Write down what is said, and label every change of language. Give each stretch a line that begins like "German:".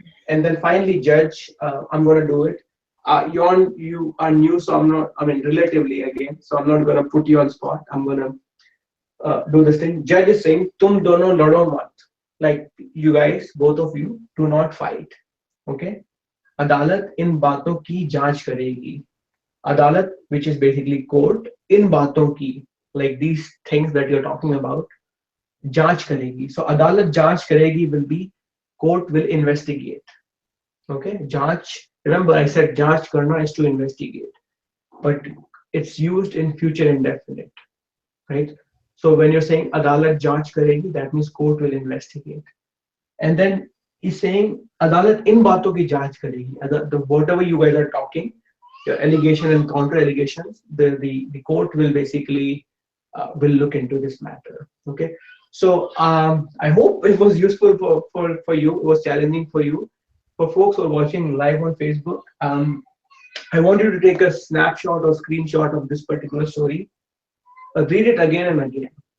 English: And then finally, Judge, I'm going to do it. You are new, so I'm not, I mean, relatively again, so I'm not going to put you on spot. I'm going to do this thing. Judge is saying,
Hindi: Tum dono lado mat.
English: Like, you guys, both of you, do not fight. Okay.
Hindi: अदालत इन बातों की जांच करेगी.
English: अदालत, which is basically court,
Hindi: इन बातों की,
English: like these things that you're talking about,
Hindi: जांच करेगी.
English: So
Hindi: अदालत जांच करेगी
English: will be court will investigate. Okay,
Hindi: जांच.
English: Remember, I said
Hindi: जांच करना
English: is to investigate, but it's used in future indefinite, right? So when you're saying
Hindi: अदालत जांच करेगी,
English: that means court will investigate. And then he's saying
Hindi: अदालत इन बातों की जांच करेगी.
English: The whatever you guys are talking, your allegation and counter allegations, the court will basically will look into this matter. Okay. So I hope it was useful for you. It was challenging for you. For folks who are watching live on Facebook, I want you to take a snapshot or screenshot of this particular story. Read it again and again.